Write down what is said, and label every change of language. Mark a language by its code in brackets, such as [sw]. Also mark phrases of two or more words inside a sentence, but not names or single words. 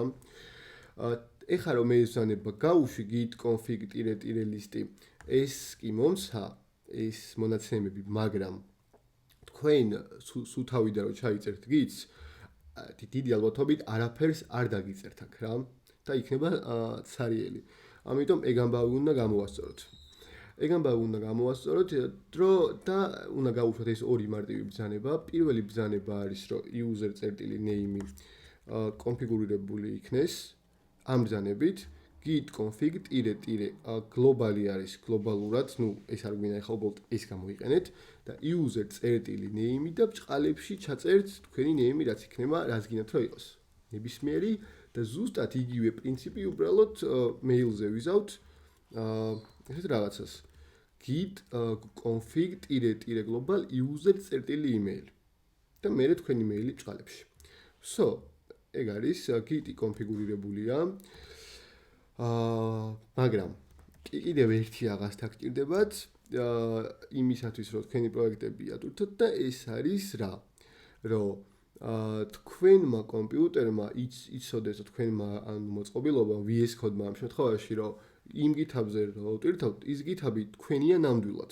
[ka] ეხლა რომ მე ვზანება გავუშვი git config-list ეს კი მომცა ეს მონაცემები, მაგრამ თქვენ სულ თავიდან რომ ჩაიწერთ git-ს დიდი ალბათობით არაფერს არ დაგიწერთ აქ რა და იქნება ცარიელი. ამიტომ ეგ ამბავი უნდა გამოვასწოროთ. ეგ ამბავი უნდა გამოვასწოროთ, რომ და უნდა გავუშვათ ეს ორი მარტივი ბრძანება. პირველი ბრძანება არის, რომ user.name კონფიგურირებული იქნეს ამ ბრძანებით git config-globally არის გლობალურად, ну ეს არ გვინდა ახლა უბრალოდ ეს გამოიყენეთ და user.name და ბჭყალებში ჩაწერთ თქვენი name რაც იქნება, რაც გინდათ რომ იყოს. ნებისმიერი და ზუსტად იგივე პრინციპი უბრალოდ მეილზე ვიზავთ ესეთ რაღაცას git config-global user.email და მე თქვენი მეილი ბჭყალებში. ეგ არის git-ი კონფიგურირებულია. მაგრამ კიდევ ერთი რაღაც გჭირდებათ იმისათვის რომ თქვენი პროექტები ატვირთოთ და ეს არის რა რომ თქვენმა კომპიუტერმა იცოდეს თქვენმა ანუ მოწყობილობა VS Code-მა ამ შემთხვევაში რომ იმ GitHub-ზე რომ ატვირთოთ ის GitHub-ი თქვენია ნამდვილად.